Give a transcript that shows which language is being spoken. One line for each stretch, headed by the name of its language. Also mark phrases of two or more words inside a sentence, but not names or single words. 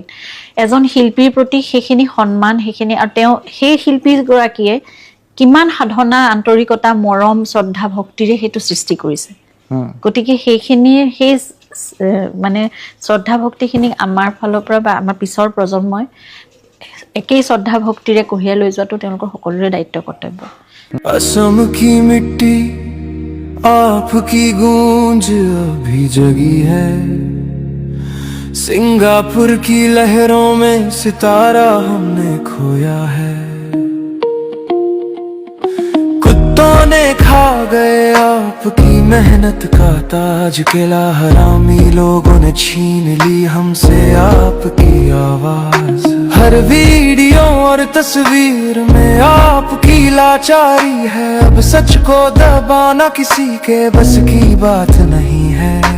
Assamese: এজন শিল্পীৰ প্ৰতি সেইখিনি সন্মান, সেইখিনি, আৰু তেওঁ সেই শিল্পীগৰাকীয়ে কিমান সাধনা, আন্তৰিকতা, মৰম, শ্ৰদ্ধা, ভক্তিৰে সেইটো সৃষ্টি কৰিছে। গতিকে সেইখিনিৰ সেই মানে শ্ৰদ্ধা ভক্তিখিনি আমাৰ ফালৰ পৰা বা আমাৰ পিছৰ প্ৰজন্মই একেই শ্ৰদ্ধা ভক্তিৰে কঢ়িয়াই লৈ যোৱাটো তেওঁলোকৰ সকলোৰে দায়িত্ব, কৰ্তব্য।
Hindi: असम की मिट्टी आपकी गूंज अभी जगी है, सिंगापुर की लहरों में सितारा हमने खोया है, कुत्तों ने खा गए आपकी मेहनत का ताज, किला हरामी लोगों ने छीन ली हमसे आपकी आवाज, हर वीडियो और तस्वीर में आपकी लाचारी है, अब सच को दबाना किसी के बस की बात नहीं है।